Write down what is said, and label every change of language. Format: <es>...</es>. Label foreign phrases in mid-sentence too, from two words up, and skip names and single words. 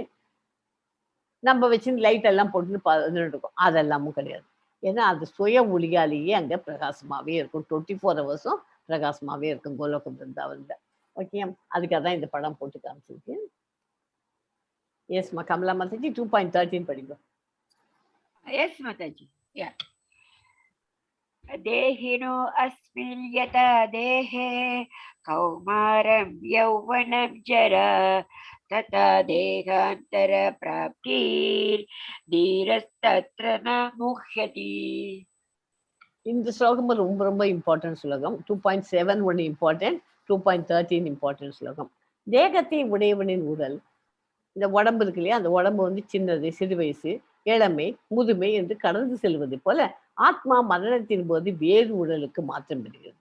<ta>நம்ம வச்சு லைட் எல்லாம் போட்டுன்னு இருக்கும், அதெல்லாமும் கிடையாது. ஏன்னா அது சுய ஒளியாலேயே அங்கே பிரகாசமாகவே இருக்கும். 24 ஹவர்ஸும் பிரகாசமாகவே இருக்கும் கோலோக பிருந்தாவனில். ஓகே, அதுக்காக தான் இந்த படம் போட்டு காமிச்சிருக்கு. எஸ்மா கமலா மாதாஜி 2.13 படிங்க.</ta> <en>Yes, Mataji. Yeah.</en> <sa>देहिनो अस्मिन् यथा देहे कौमारं यौवनं जरा तथा देहान्तर प्राप्तिर्धीरस्तत्र न मुह्यति.</sa> <ta>இந்த ஸ்லோகம் ரொம்ப ரொம்ப இம்பார்ட்டன்ட் ஸ்லோகம். 2.7 ஒன்று இம்பார்ட்டன்ட், 2.13 இம்பார்ட்டன்ட் ஸ்லோகம். தேகத்தை உடையவனின் உடல், இந்த உடம்பு இருக்கு இல்லையா, அந்த உடம்பு வந்து சின்னது, சிறு வயசு, இளமை, முதுமை என்று கடந்து செல்வது போல ஆத்மா மரணத்தின் போது வேறு உடலுக்கு மாற்றம் பெறுகிறது.</ta>